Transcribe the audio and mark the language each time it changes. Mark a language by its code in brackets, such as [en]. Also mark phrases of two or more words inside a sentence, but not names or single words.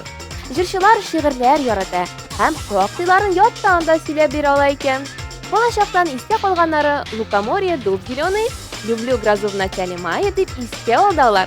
[tt] Җырчылар шигырьләр ярата һәм вакыйларын яттан да сөйләп бирә ала икән. Балачактан истә калганнары [ru] Лукоморье дуб зеленый, люблю грозу в начале мая [tt] дип искә алдылар.